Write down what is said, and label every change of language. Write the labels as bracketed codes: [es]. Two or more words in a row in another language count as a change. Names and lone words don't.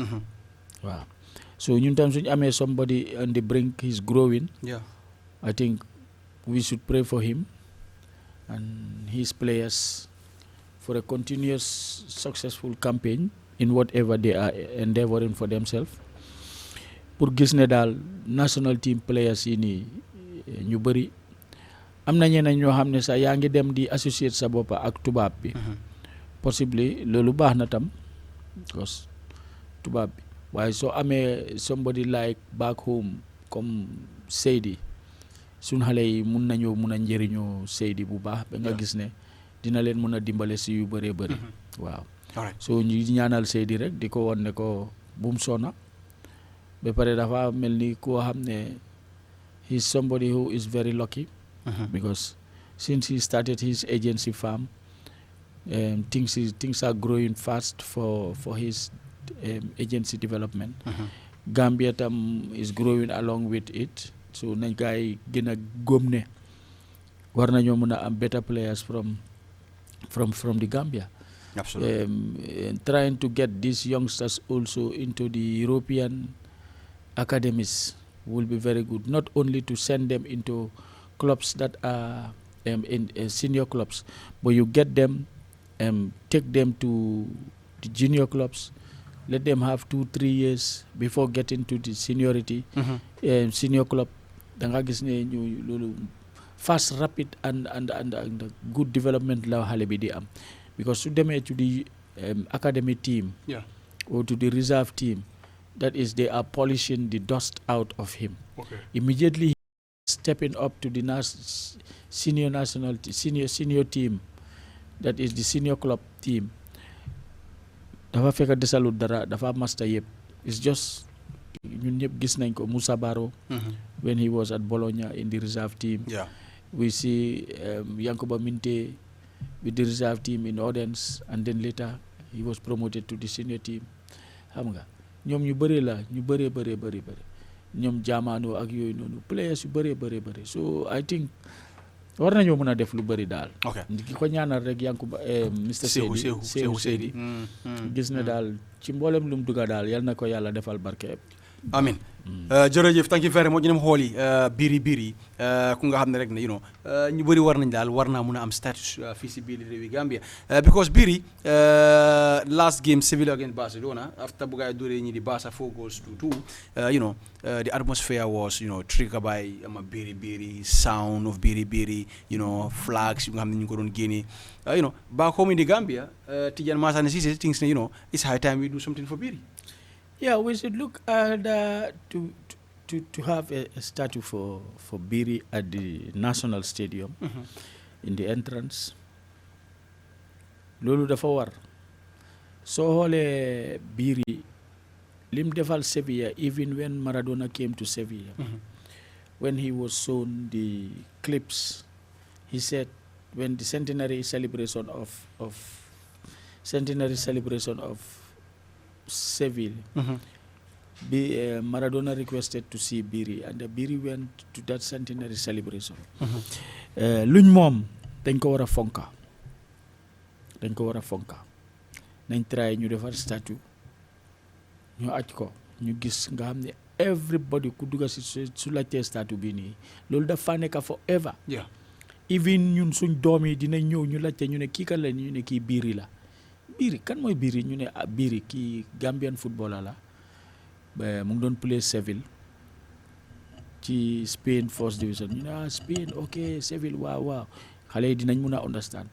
[en] Wow. So in terms of somebody on the brink, he's growing. I think we should pray for him and his players for a continuous successful campaign in whatever they are endeavoring for themselves. [wo] Pour gis ne daal [en] national team players [wo] yi nii ñu bëri am na ñeneen ñoo xam ne sax yaa ngi dem di associate sa bopp ak tubaab bi. Possibly loolu baax na tam because tubaab bi waaye soo amee [en] somebody like back home [wo] comme Seydi suñ xale yi mun nañoo mun a njëriñoo Seydi bu baax ba nga gis ne dina leen mun a dimbale si yu bëree bëri. [en] Waaw. So [wo] ñu ñaanal Seydi rek di ko won ne ko bum sona ba pare dafa mel ni koo xam ne [en] he's somebody who is very lucky because since he started his agency farm, things are growing fast for his agency development. [wo] Gambia tam [en] is growing along with it, [wo] so nañ gaay gën a góom ne war nañoo mën a am [en] better players from the Gambia. Absolutely. Trying to get these youngsters also into the European academies will be very good, not only to send them into clubs that are in senior clubs, but you get them, take them to the junior clubs, let them have 2-3 years before getting to the seniority senior club. [wo] Da nga gis ne ñu loolu [en] fast, rapid and good development [wo] la xale bi di am, [en] because to demee to the academy team or to the reserve team, that is, they are polishing the dust out of him. Immediately stepping up to the senior team, that is the senior club team, [wo] dafa fekk desalut dara, dafa master yëpp. [en] It's just [wo] ñun ñëpp gis nañ ko [en] Moussa Baro when he was at Bologna in the reserve team. We see Yankuba Minte with the reserve team in Odense, and then later he was promoted to the senior team [wo] xam nga ñoom ñu bëri la ñu bëri ñoom jaamaano ak yooyu noonu players yu bëri [en] so I think [wo] war nañoo mën a def lu bëri daal. ki ko ñaanal rek Yankuba Mr Seydou Seydi gis na daal ci mboolem lu mu dugga daal yal na ko yàlla defal barke. amin jërëjëf [en] thank you very much [wo] ñu dem xooli biiri ku nga xam ne rek ne ñu bëri war nañ daal war naa mun a am status fii si biir réewi Gambia because biiri [en] last game Sevilla against Barcelona [wo] after bu gaay dóoree ñi di Barca [en] 4 goals to 2 the atmosphere was triggered by biiri sound of biiri flags [wo] yu nga xam ne ñu ko doon génnee [en] back home in the Gambia Tidiane Masane Cissé thinks [wo] ne [en] it's high time we do something for biiri. Yeah, we should look at to have a statue for Biri at the National Stadium in the entrance. [wo] Lolu dafa war. So xoolee Biri lim defal Sevilla [en] even when Maradona came to Sevilla. When he was shown the clips, he said when the centenary celebration of Seville, Maradona requested to see Biri, and Biri went to that centenary celebration. [wo] Luñ moom dañ ko war a fonka nañ try ñu defar statue ñu aj ko ñu gis nga xam ne everybody ku dugga si su laajtee statue bi nii loolu dafa nekk forever. Even ñun suñ doom yi dinañ ñëw ñu laajte ñu ne kii kan la ñu ne kii Biri la. Biri kan mooy Biri ñu ne Biri kii [en] Gambian footballer [wo] la mu ngi doon play Seville ci [en] Spain first division [wo] ñu ne Spain ok Seville waaw xale yi dinañ mun a understand.